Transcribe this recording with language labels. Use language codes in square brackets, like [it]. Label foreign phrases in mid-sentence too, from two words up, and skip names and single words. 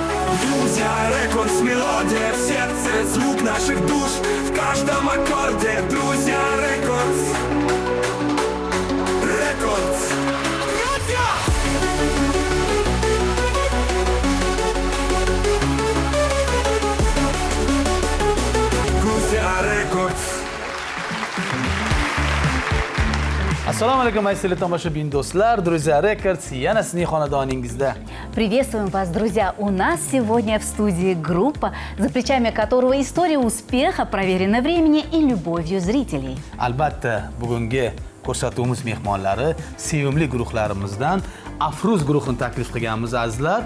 [ru] Друзья, рекордс, мелодия в сердце, звук наших душ в каждом аккорде. Друзья, рекордс, рекордс. Друзья, рекордс. [uz] Assalomu alaykum aziz tomoshabin do'stlar, Друзья Records yana sizning xonadoningizda. [ru] Приветствуем вас, друзья! У нас сегодня в студии группа, за плечами которого история успеха, проверена временем и любовью зрителей. [uz] Albatta, bugungi ko'rsatuvimiz mehmonlari sevimli guruhlarimizdan Afruz guruhini taklif qilganmiz azizlar.